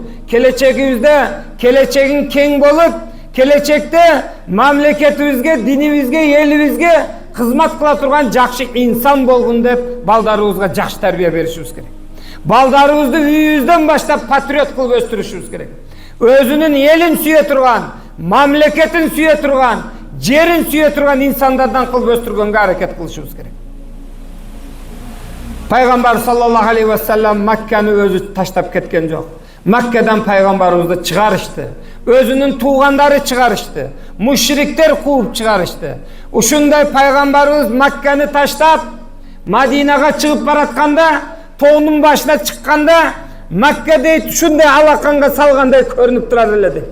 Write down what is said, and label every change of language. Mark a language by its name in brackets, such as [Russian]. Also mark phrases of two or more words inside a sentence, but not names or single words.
[Kyrgyz] Келечегибизде келечегиң кең болуп, келечекте мамлекетибизге, динибизге, элибизге кызмат кыла турган жакшы инсан болгун деп балдарыбызга жакшы тарбия беришибиз керек. Балдарыбызды үйүбүздөн баштап патриот кылып өстүрүшүбүз керек. Өзүнүн элин сүйө турган, мамлекетин сүйө турган, жерин сүйө турган инсандардан кылып өстүргөнгө аракет кылышыбыз керек. Пайгамбар [Arabic] صلى الله عليه وسلم [Kyrgyz] Макканы өзү таштап кеткен жок. Маккадан пайгамбарыбызды чыгарышты. Өзүнүн туугандары чыгарышты. Мушриктер кууп чыгарышты. Ушундай пайгамбарыбыз Макканы таштап Мадинага чыгып баратканда, тоонун башына чыкканда, Макка дейт ушундай алаканга салгандай көрүнүп турат эле дейт.